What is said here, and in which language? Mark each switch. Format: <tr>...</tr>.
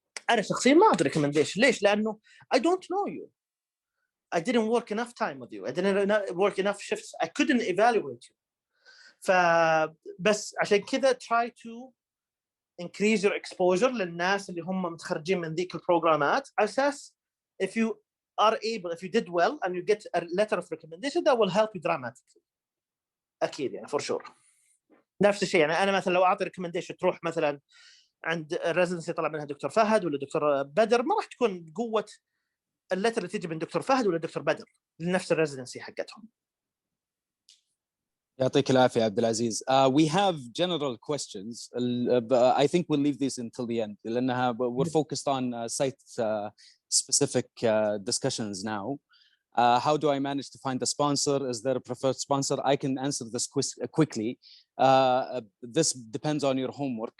<ar>انا شخصيا ما اعطي recommendation. ليش؟ لانه</ar> <en>I don't know you, I didn't work enough time with you, I didn't work enough shifts, I couldn't evaluate you.</en> <ar>فبس عشان كذا</ar> <en>try to increase your exposure</en> <ar>للناس اللي هم متخرجين من ذيك البروجرامات على اساس</ar> <en>if you are able, if you did well and you get a letter of recommendation, that will help you dramatically.</en> <ar>أكيد يعني</ar> <en>for sure.</en> <ar>نفس الشيء يعني أنا مثلا لو أعطي recommendation تروح مثلا عند residency طلع منها دكتور فهد ولا دكتور بدر، ما راح تكون بقوة اللتر اللي تيجي من دكتور فهد ولا دكتور بدر لنفس الريزيدنسي حقتهم. يعطيك العافية عبد العزيز.</ar> <en>We have general questions. I think we'll leave this until the end</en> <ar>لأنها</ar> <en>we're focused on site specific discussions now. How do I manage to find a sponsor? Is there a preferred sponsor? I can answer this quickly. This depends on your homework.</en>